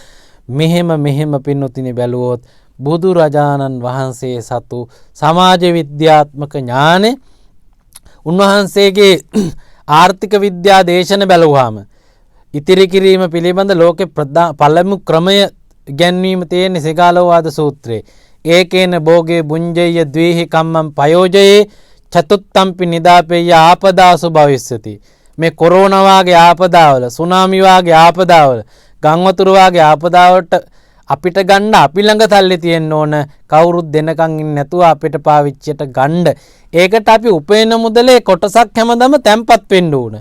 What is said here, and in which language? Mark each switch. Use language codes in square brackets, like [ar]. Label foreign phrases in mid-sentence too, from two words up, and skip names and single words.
[si] ඒ නිසා මෙහෙම පින්නොතිනි බැලුවොත් බුදුරජාණන් වහන්සේ සතු සමාජ විද්‍යාත්මක ඥානෙ උන්වහන්සේගේ ආර්ථික විද්‍යා දේශන බැලුවාම ඉතිරි කිරීම පිළිබඳ ලෝකේ පළමු ක්‍රමය ගැන්වීම තියෙන සිගාලෝවාද සූත්‍රයේ [pi] ඒකේන භෝගේ බුඤ්ජය ද්වේහි කම්මං පයෝජයේ චතුත්තම්පි නිදාපේය ආපදාසු භවිස්සති. [si] මේ කොරෝනා වාගේ ආපදාවල, සුනාමි වාගේ ආපදාවල, ගංවතුරු වාගේ ආපදාවලට අපිට ගන්න අපි ළඟ තල්ලේ තියෙන්න ඕන කවුරුත් දෙනකන් ඉන්නේ නැතුව අපිට පාවිච්චියට ගන්න. ඒකට අපි උපේන මුදලේ කොටසක් හැමදම තැම්පත් වෙන්න ඕන.